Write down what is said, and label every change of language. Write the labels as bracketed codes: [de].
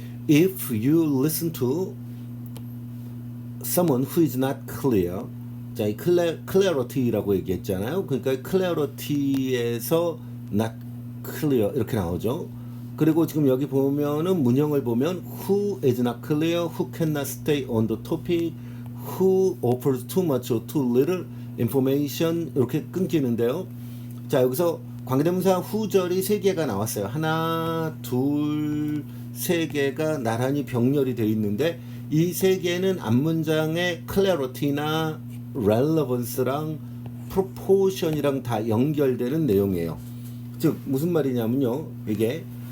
[en] If you listen to someone who is not clear. [ko] 자, 이 clarity라고 얘기했잖아요. 그러니까 clarity에서 [en] not clear [ko] 이렇게 나오죠. 그리고 지금 여기 보면은 문형을 보면 [en] who is not clear, who cannot stay on the topic, who offers too much or too little information [ko] 이렇게 끊기는데요. 자, 여기서 관계대명사 who절이 3개가 나왔어요. 하나, 둘, 3개가 나란히 병렬이 되어 있는데 이 3개는 앞문장의 clarity나 relevance랑 proportion이랑 다 연결되는 내용이에요. 즉 무슨 말이냐면요. 이게